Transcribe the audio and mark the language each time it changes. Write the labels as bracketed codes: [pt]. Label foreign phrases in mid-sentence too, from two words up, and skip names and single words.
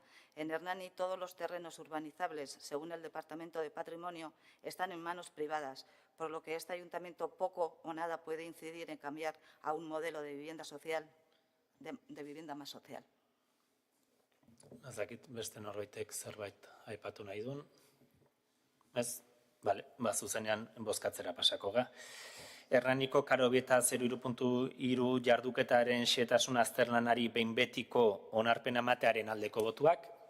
[es] En Hernani todos los terrenos urbanizables, según el Departamento de Patrimonio, están en manos privadas, por lo que este ayuntamiento poco o nada puede incidir en cambiar a un modelo de vivienda social, de vivienda más social. [eu] Ez dakit beste norbaitek zerbait aipatu nahi duen. Ez? Bale, zuzenean bozkatzera pasako ga. Hernaniko Karobieta 03.3 jarduketaren xehetasun azterlanari behin betiko onarpena ematearen aldeko botuak.